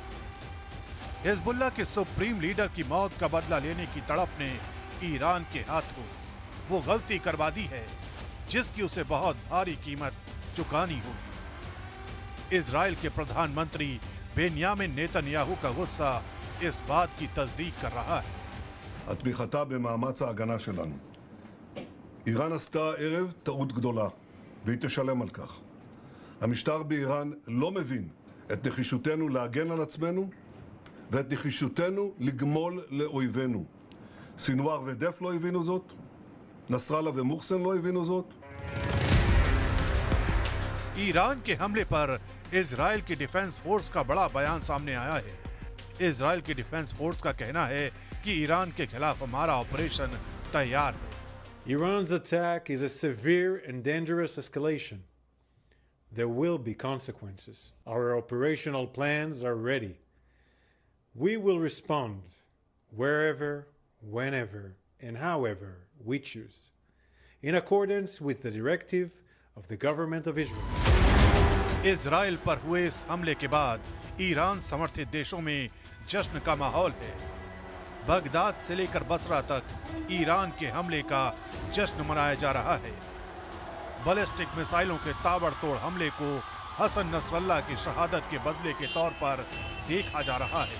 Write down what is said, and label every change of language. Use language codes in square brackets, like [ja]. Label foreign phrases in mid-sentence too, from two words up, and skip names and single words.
[hi] हिजबुल्लाह के [en] supreme leader [hi] की मौत का बदला लेने की तड़प ने ईरान के हाथों वो गलती करवा दी है जिसकी उसे बहुत भारी कीमत चुकानी होगी। इजराइल के प्रधानमंत्री बेंयामिन नेतन्याहू का गुस्सा इस बात की तस्दीक कर रहा है। [he] התמיכתה במאמץ ההגנה שלנו. איראן עשתה הערב טעות גדולה, והיא תשלם על כך. המשטר באיראן לא מבין את נחישותנו להגן על עצמנו, ואת נחישותנו לגמול לאויבינו. סינואר ודף לא הבינו זאת, נסראללה ומוחסן לא הבינו זאת. [hi] ईरान के हमले पर इजराइल की [en] defense force [hi] का बड़ा बयान सामने आया है। इजराइल की [en] defense force [hi] का कहना है कि ईरान के खिलाफ हमारा ऑपरेशन तैयार है। [en] Iran's attack is a severe and dangerous escalation. There will be consequences. Our operational plans are ready. We will respond wherever, whenever, and however we choose, in accordance with the directive of the government of Israel. [hi] इजराइल पर हुए इस हमले के बाद ईरान समर्थित देशों में जश्न का माहौल है। बगदाद से लेकर बसरा तक ईरान के हमले का जश्न मनाया जा रहा है। बैलिस्टिक मिसाइलों के ताबड़तोड़ हमले को हसन नसरल्लाह की शहादत के बदले के तौर पर देखा जा रहा है।